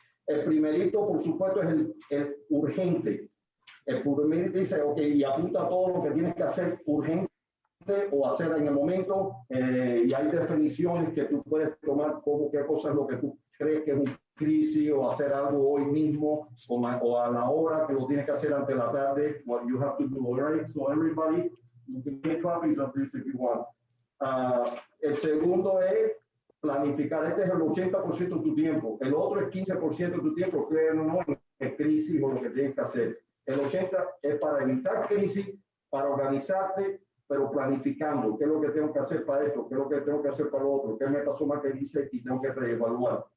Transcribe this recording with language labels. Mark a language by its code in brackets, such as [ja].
[es] El primerito, por supuesto, es el urgente. El primerito dice, ok, y apunta todo lo que tienes que hacer urgente o hacer en el momento, y hay definiciones que tú puedes tomar como qué cosa es lo que tú crees que es un crisis o hacer algo hoy mismo o a la hora que lo tienes que hacer ante la tarde, [en] what you have to do, all right? So everybody, you can make copies of this if you want. [es] El segundo es planificar, este es el 80% de tu tiempo, el otro es 15% de tu tiempo, que no es crisis o lo que tienes que hacer. El 80% es para evitar crisis, para organizarte, pero planificando, qué es lo que tengo que hacer para esto, qué es lo que tengo que hacer para lo otro, qué me pasó más que dice y tengo que reevaluar.